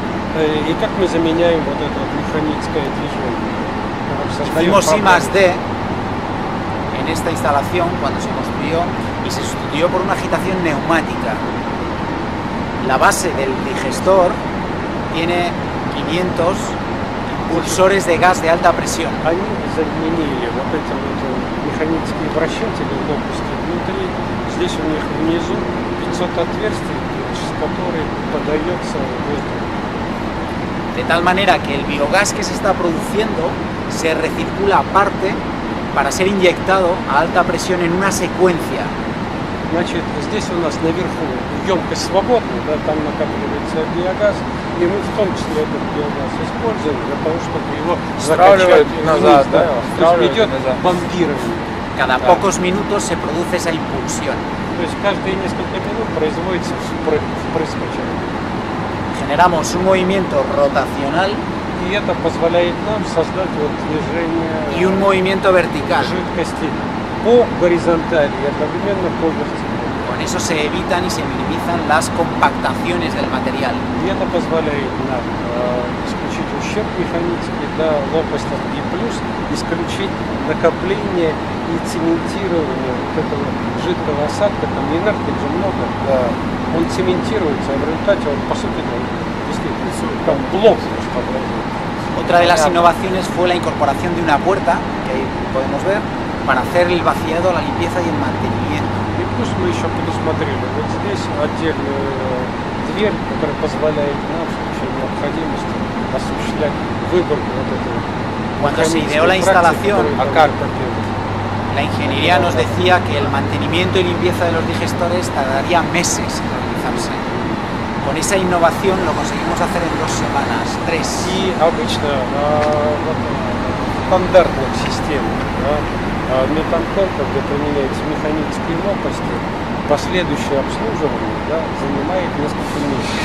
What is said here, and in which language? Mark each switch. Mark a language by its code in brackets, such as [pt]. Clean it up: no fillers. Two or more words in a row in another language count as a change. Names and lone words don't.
[ru] И как мы заменяем вот это вот механическое движение? [es] Hicimos I+D en esta instalación cuando se construyó y se sustituyó por una agitación neumática. La base del digestor tiene 500 impulsores de gas de alta presión. [ru] Они заменили вот эти вот механические вращатели лопасти внутри. Здесь у них внизу 500 отверстий, через которые подается воздух. [es] De tal manera que el biogás que se está produciendo se recircula aparte para ser inyectado a alta presión en una secuencia. [ru] Значит, здесь у нас наверху емкость свободная, да, там накапливается биогаз, и мы в том числе этот биогаз используем для того, чтобы его Стравливать закачать назад, вниз, да, То есть стравливать идет назад. бомбирование. [es] Cada pocos minutos se produce esa impulsión. [ru] То есть каждые несколько минут производится впрыскивание. [es] Generamos un movimiento rotacional [ru] И это позволяет нам создать вот движение [es] y un movimiento vertical. [ru] жидкости по горизонтали и одновременно по вертикали. [es] Con eso se evitan y se minimizan las compactaciones del material. [ru] И это позволяет нам исключить ущерб механический, да, лопастях, и плюс исключить накопление и цементирование вот этого жидкого осадка, там инертных же много, да. Он цементируется, а в результате он, по сути, действительно, там блок просто образуется. [es] Otra de las innovaciones fue la incorporación de una puerta, que ahí podemos ver, para hacer el vaciado, la limpieza y el mantenimiento. [ru] И плюс мы еще предусмотрели вот здесь отдельную дверь, которая позволяет нам в случае необходимости осуществлять выборку вот этого. [es] Cuando se ideó la instalación, la ingeniería nos decía que el mantenimiento y limpieza de los digestores tardaría meses en realizarse. Con esa innovación lo conseguimos hacer en 2 semanas, 3. [ru] И обычно вот, в стандартных системах, да, метантенка, где применяются механические лопасти, последующее обслуживание, да, занимает несколько месяцев.